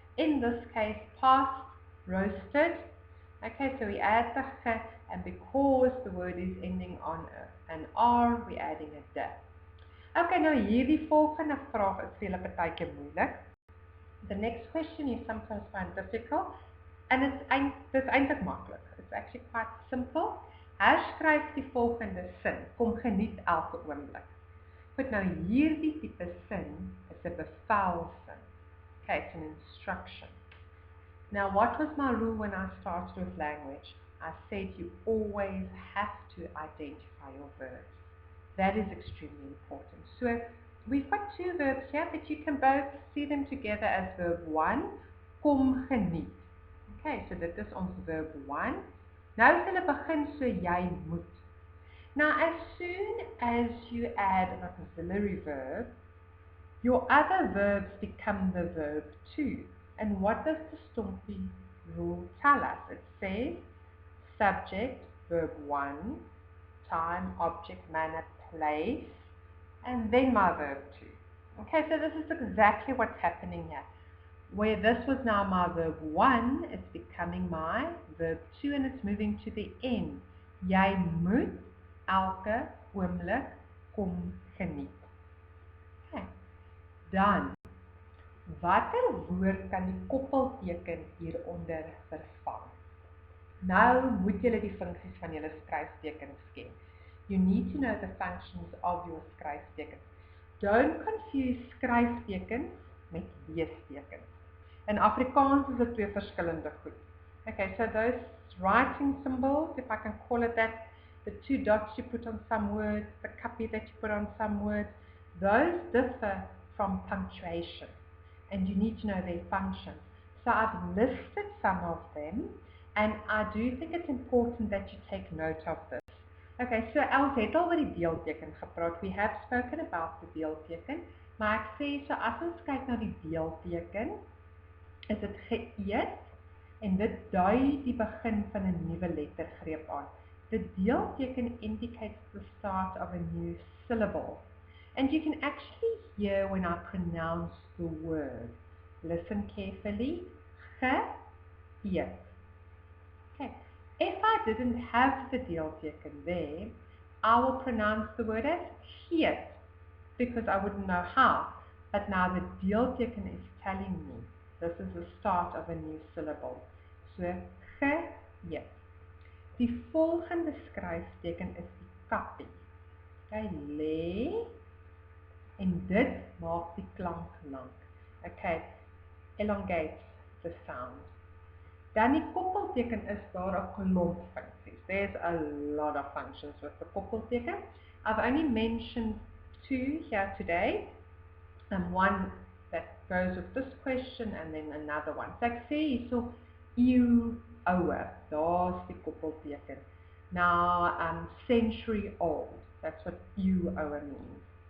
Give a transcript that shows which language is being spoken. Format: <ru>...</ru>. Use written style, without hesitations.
<en>In this case, past, roasted. Okay, so we add the ge, and because the word is ending on an R, we're adding a de.</en> <af>Okay, nou hierdie volgende vraag is vir julle partykeer moeilik.</af> <en>The next question you sometimes find difficult, and it's</en> <af>eintlik maklik.</af> <en>It's actually quite simple.</en> <af>Herskryf die volgende sin. Kom geniet elke oomblik. Goed, nou hierdie tipe sin is 'n bevelsin.</af> <en>Okay, it's an instruction. Now, what was my rule when I started with language? I said you always have to identify your verbs. That is extremely important. So, we've got 2 verbs here, but you can both see them together as verb 1, kom geniet.</en> <af>Okay, so dit is ons verb 1. Nou is hulle begin so jy moet.</af> <en>Now, as soon as you add an auxiliary verb, Your other verbs become the verb too. And what does the Stompie rule tell us? It says subject, verb 1, time, object, manner, place, and then my verb 2. Okay, so this is exactly what's happening here. Where this was now my verb 1, it's becoming my verb 2 and it's moving to the end.</en> <af>Jy moet elke oomblik kom geniet. Okay. Dan, watter woord kan die koppelteken hieronder vervang? Nou moet julle die funksies van julle skryftekens ken.</af> <en>You need to know the functions of your skryftekens. Don't confuse skryftekens met leestekens.</en> <af>In Afrikaans is dit twee verskillende goed.</af> <en>Okay, so those writing symbols, if I can call it that, the two dots you put on some words, the cuppy that you put on some words, those differ from punctuation. And you need to know their functions. So I've listed some of them, and I do think it's important that you take note of this.</en> <af>Okay, so Els het al oor die deelteken gepraat.</af> <en>We have spoken about the deelteken,</en> <af>maar ek sê, so as ons kyk na die deelteken, is dit geëet, en dit dui die begin van 'n nuwe lettergreep aan.</af> <en>The deelteken indicates the start of a new syllable. And you can actually hear when I pronounce the word. Listen carefully. Geëet. Okay. If I didn't have the deelteken there, I will pronounce the word as geet, because I wouldn't know how. But now the deelteken is telling me this is the start of a new syllable.</en> <af>So, geëet. Die volgende skryfteken is die kappie. Okay, lê, en dit maak die klank lank.</af> <en>Okay, elongates the sound.</en> <af>Dan die koppelteken is daar 'n klomp funksies.</af> <en>There's a lot of functions with the koppelteken. I've only mentioned 2 here today, and one that goes with this question and then another one.</en> <af>So ek sê hierso eeu oue, daar's die koppelteken.</af> <en>Now, century old, that's what eeu oue means.</en>